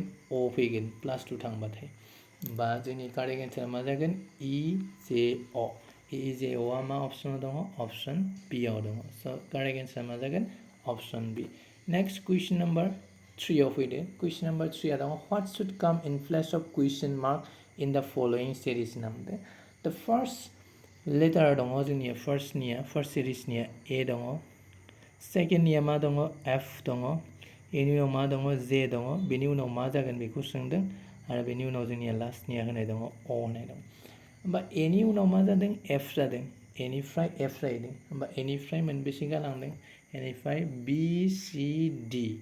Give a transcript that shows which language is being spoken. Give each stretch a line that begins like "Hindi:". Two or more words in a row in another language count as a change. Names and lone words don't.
Bodo: अ फैगोन +2 थांबाथाय होमबा जोंनि
English: correct answer
Bodo: मा जागोन इ जे अआ मा अपसनाव दङ अपसन बि आव दङ स'
English: correct answer
Bodo: मा जागोन अपसन बि
English: next question number 3
Bodo: आव फैदो
English: question number 3
Bodo: आ दङ
English: what should come in place of question mark in the following series
Bodo: नामदो
English: the first letter
Bodo: दङ जोंनिया फार्स्ट सिरिजनिया ए दङ सेकेन्डनिया मा दङ एफ दङ बेनि उनाव मा दङ जे दङ बेनि उनाव मा जागोन बेखौ सोंदों आरो बेनि उनाव जोंनिया लास्टनिया होनाय दङ अ होनाय दं होमबा एनि उनाव मा जादों एफ जादों एनिफ्राय एफ जाहैदों होमबा एनिफ्राय मोनबेसे गालांदों एनिफ्राय बि सि डि